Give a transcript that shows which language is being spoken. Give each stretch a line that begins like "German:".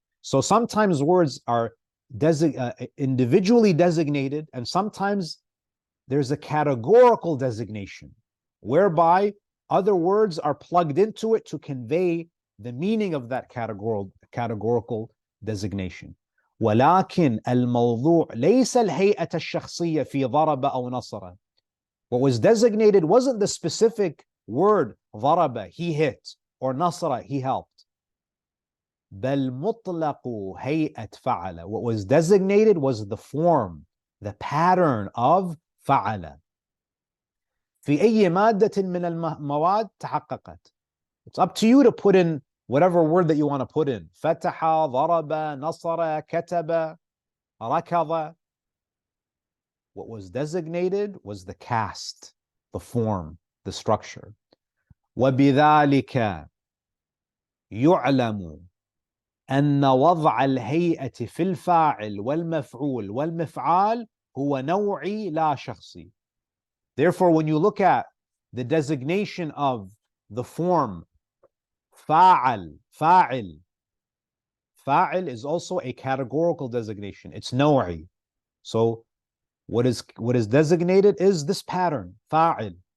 English: So sometimes words are individually designated, and sometimes there's a categorical designation whereby other words are plugged into it to convey the meaning of that categorical designation.
Arabic: ولكن الموضوع ليس الهيئة الشخصية في ضرب أو نصر.
English: What was designated wasn't the specific word ضرب, he hit, or نصر, he helped.
Arabic: بل مطلق هيئة فعل.
English: What was designated was the form, the pattern of فعل.
Arabic: في أي مادة من المواد تحققت.
English: It's up to you to put in whatever word that you want to put in.
Arabic: فتح, ضرب, نصر, كتب, ركض.
English: What was designated was the cast, the form, the structure.
Arabic: وبذلك يعلم أن وضع الهيئة في الفاعل والمفعول والمفعال هو نوعي لا شخصي.
English: Therefore, when you look at the designation of the form فاعل, فاعل is also a categorical designation. It's نوعي. So what is designated is this pattern, فاعل.